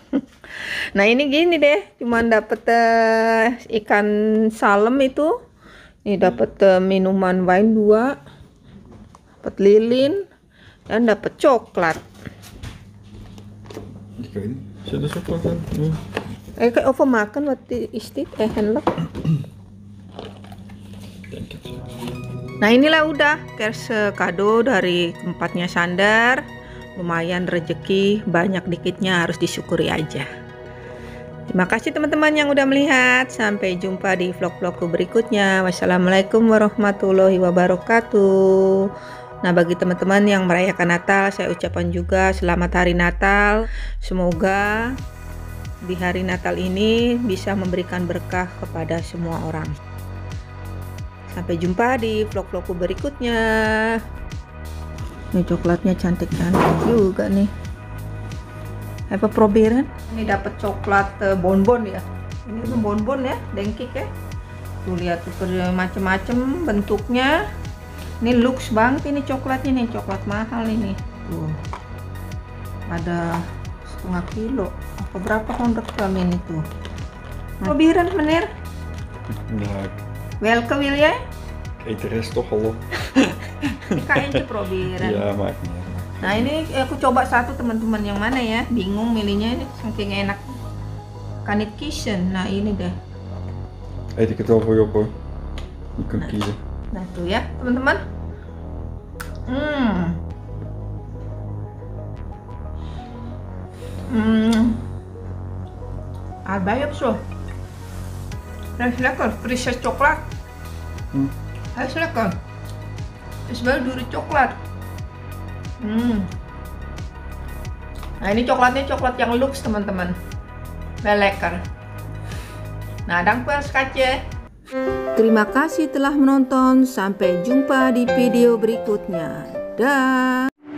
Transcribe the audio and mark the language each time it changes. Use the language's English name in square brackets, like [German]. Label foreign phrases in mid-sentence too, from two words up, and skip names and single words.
[Indonesian] Nah ini gini deh, cuman dapat ikan salem itu, ini dapat minuman wine 2, dapat lilin, dan dapat coklat. [Dutch] Zit er coklat in? Kayak overmaken wat is dit? Eindelijk. [Indonesian] Nah inilah udah kerse kado dari tempatnya Sander. Lumayan rezeki, banyak dikitnya harus disyukuri aja. Terima kasih teman-teman yang udah melihat. Sampai jumpa di vlog-vlogku berikutnya. [Arabic] والسلام عليكم ورحمة الله وبركاته. [Indonesian] Nah bagi teman-teman yang merayakan Natal, saya ucapkan juga selamat hari Natal. Semoga di hari Natal ini bisa memberikan berkah kepada semua orang. Sampai jumpa di vlog-vlogku berikutnya. Ini coklatnya cantik-cantik juga nih. [Dutch] Even proberen. [Indonesian] Ini dapat coklat bonbon ya. Ini tuh bonbon ya, dengkik ya. Tuh lihat tuh macem-macem bentuknya. Ini lux banget ini coklatnya nih, coklat mahal ini. Tuh. Ada setengah kilo. Apa berapa 100 gram ini tuh? [Dutch] Proberen meneer. Ja, Welke wil jij? ik eet de rest toch al op. [Indonesian] Ini kayaknya proberen. [Dutch] Ja, maakt niet uit. [Indonesian] Nah ini aku coba satu teman-teman, yang mana ya? Bingung milihnya, ini saking enak. [Dutch] Kan it kiezen. [Indonesian] Nah ini deh. [Dutch] Eet ik het wel voor je op hoor. Je kunt kiezen. [Indonesian] Nah tuh ya teman-teman. [Dutch] Arbij op zo. Hij is lekker, frisse coklat. Hij is lekker. Het is wel dure coklat. [Indonesian] Nah ini coklatnya coklat yang lux teman-teman. [Dutch] Wel lekker. Nah, dankjewel schatje. [Indonesian] Terima kasih telah menonton. Sampai jumpa di video berikutnya. Dah.